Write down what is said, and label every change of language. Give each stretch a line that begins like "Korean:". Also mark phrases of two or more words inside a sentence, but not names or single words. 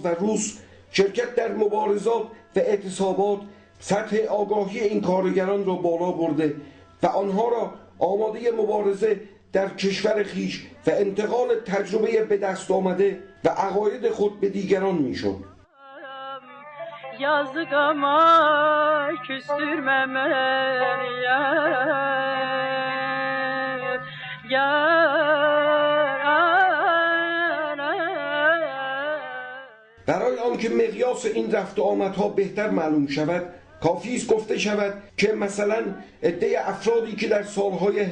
Persian: و روس، شرکت در مبارزات و اعتصابات سطح آگاهی این کارگران را بالا برده و آنها را آماده مبارزه در کشور خیش و انتقال تجربه به دست آمده و عقاید خود به دیگران میشد.
Turkish: Yazgama küstürme beni
Persian: برای آنکه مقیاس این رفت و آمدها بهتر معلوم شود، کافی است گفته شود که مثلا عده افرادی که در سالهای